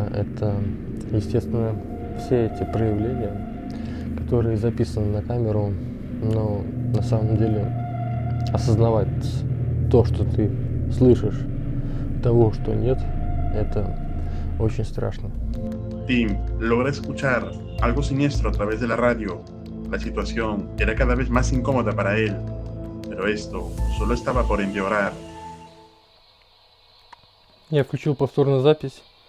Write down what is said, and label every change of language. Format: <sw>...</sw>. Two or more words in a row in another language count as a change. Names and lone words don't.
<ru>Это, естественно, все эти проявления, которые записаны на камеру, но на самом деле осознавать то, что ты слышишь, того, что нет, это очень страшно.</ru> <es>Tim logra escuchar algo siniestro a través de la radio. La situación era cada vez más incómoda para él, pero esto solo estaba por empeorar.</es> <ru>Я включил повторную запись.</ru>